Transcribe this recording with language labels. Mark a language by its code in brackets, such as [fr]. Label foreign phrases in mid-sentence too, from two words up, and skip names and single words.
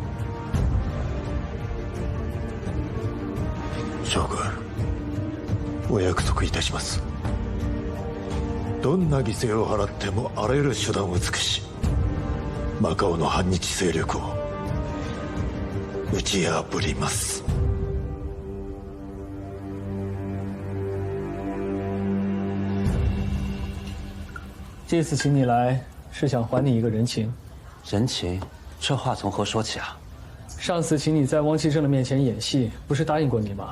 [ja] 将軍、お約束いたします。どんな犠牲を払ってもあらゆる手段を尽くし、マカオの反日勢力を打ち破ります。 [zh] 这次请你来是想还你一个人情。人情？这话从何说起啊？上次请你在汪其正的面前演戏，不是答应过你吗？